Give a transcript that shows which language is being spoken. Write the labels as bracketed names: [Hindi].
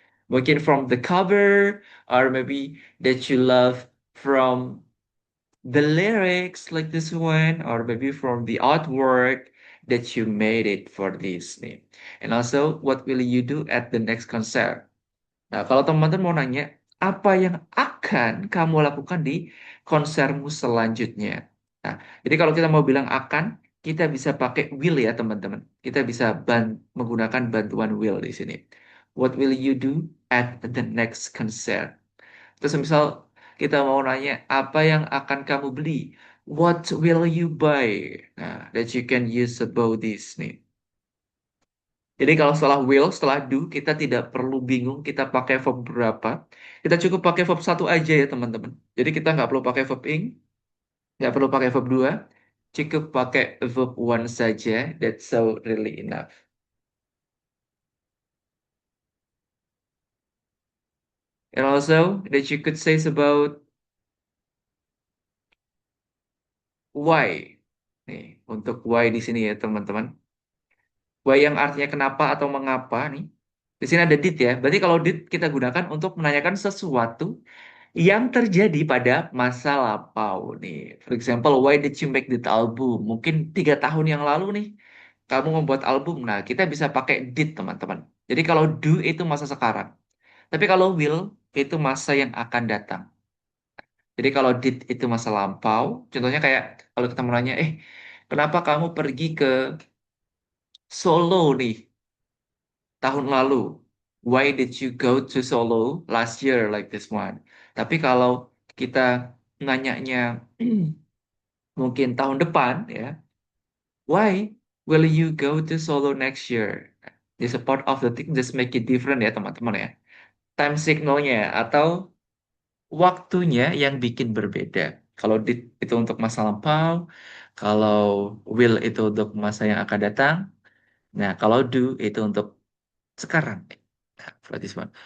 [Indonesian] Mungkin [English] from the cover, or maybe that you love from the lyrics like this one, or maybe from the artwork that you made it for this nih. And also, what will you do at the next concert? [Indonesian] Nah, kalau teman-teman mau nanya, apa yang akan kamu lakukan di konsermu selanjutnya? Nah, jadi kalau kita mau bilang akan, kita bisa pakai will ya teman-teman. Kita bisa menggunakan bantuan will di sini. [English] What will you do at the next concert? [Indonesian] Terus misal kita mau nanya, apa yang akan kamu beli? [English] What will you buy? Nah, that you can use about this nih. [Indonesian] Jadi kalau setelah will, setelah do, kita tidak perlu bingung kita pakai verb berapa. Kita cukup pakai verb satu aja ya teman-teman. Jadi kita nggak perlu pakai verb ing, nggak perlu pakai verb dua, cukup pakai verb one saja. [English] That's so really enough. And also that you could say about why. [Indonesian] Nih, untuk why di sini ya teman-teman. Why yang artinya kenapa atau mengapa nih. Di sini ada did ya. Berarti kalau did kita gunakan untuk menanyakan sesuatu yang terjadi pada masa lampau nih. [English] For example, why did you make that album? [Indonesian] Mungkin 3 tahun yang lalu nih, kamu membuat album. Nah, kita bisa pakai did, teman-teman. Jadi kalau do itu masa sekarang. Tapi kalau will itu masa yang akan datang. Jadi kalau did itu masa lampau, contohnya kayak kalau kita mau nanya, kenapa kamu pergi ke Solo nih tahun lalu? [English] Why did you go to Solo last year like this one? [Indonesian] Tapi kalau kita nanyanya mungkin tahun depan ya. [English] Why will you go to Solo next year? The support of the thing just make it different [Indonesian] ya teman-teman ya. Time signalnya atau waktunya yang bikin berbeda. Kalau did itu untuk masa lampau, kalau will itu untuk masa yang akan datang, nah kalau do itu untuk sekarang. Nah, [English] for this one.